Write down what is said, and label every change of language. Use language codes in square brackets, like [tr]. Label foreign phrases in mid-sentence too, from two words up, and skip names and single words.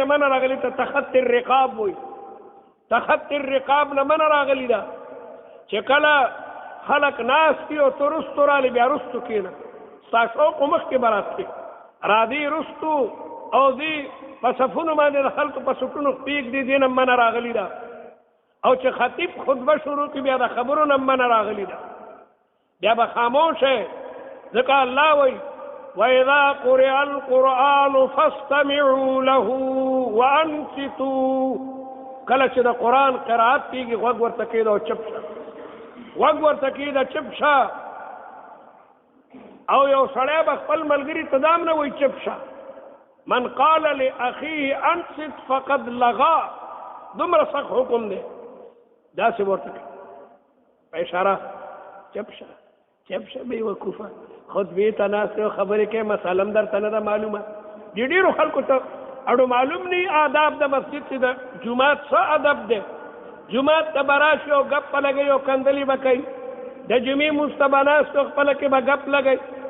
[ps] منه راغلي ته [ar] تخط الرقاب [ps] وایي [ar] تخط الرقاب [ps] نه منه راغلي ده چې کله خلک ناست دي او ته رستو رالی بیا رستو کېنه ستا شوق مخکې به راتلې راځي رستو او دې په صفونو باندې د خلکو په سټونو پرېږدي دې نه منه راغلي ده او چې خطیب خطبه شروع کړي بیا د خبرو نه منه راغلي ده بیا به خاموش ځکه الله وایي [ar] وَإِذَا قُرِئَ الْقُرْآنُ فَاسْتَمِعُوا لَهُ وَأَنصِتُوا [ps] کله چې د قرآن قرائت کېږي غوږ ورته کېږده او چپ شه غوږ ورته کېږده چپ شه او یو سړی به خپل ملګري ته دا هم نه وایي چپ شه [ar] من قال لأخيه انصت فقد لغا [ps] دومره سخت حکم دی داسې ورته کوي په اشاره چپ شه چپ شه بې وقوفه خطبې ته ناست یو خبرې کوي مسله هم درته نه ده معلومه ډېرو خلکو ته اړو معلوم نه آداب د مسجد چې د جومات څه ادب دی جومات ته به راشي او ګپ په لګوي او کندلې به کوي د جمعې مونځ ته به ناست او خپله کې به ګپ لګوي